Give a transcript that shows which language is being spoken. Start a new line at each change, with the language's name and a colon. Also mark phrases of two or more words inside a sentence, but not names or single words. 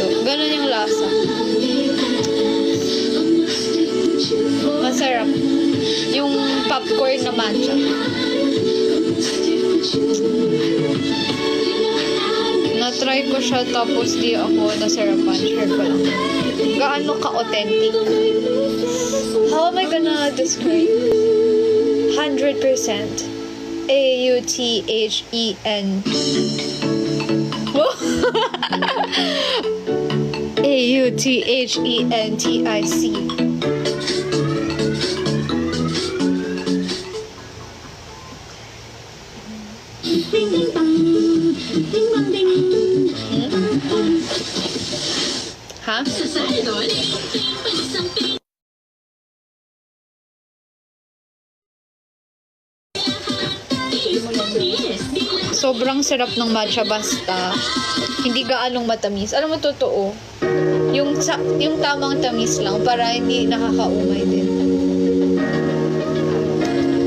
Filipino: Gano'n yung lasa. Masarap. Yung popcorn na matcha. Na-try ko siya tapos di ako nasarapan. Share ko lang. Gaano ka-authentic.
English: How am I gonna describe?
Filipino: 100%.
English: A-U-T-H-E-N. A-U-T-H-E-N-T-I-C.
Filipino: Ha? Sobrang sarap ng matcha basta hindi gaanong matamis. Alam mo, totoo. Yung tamang tamis lang para hindi nakakaumay din.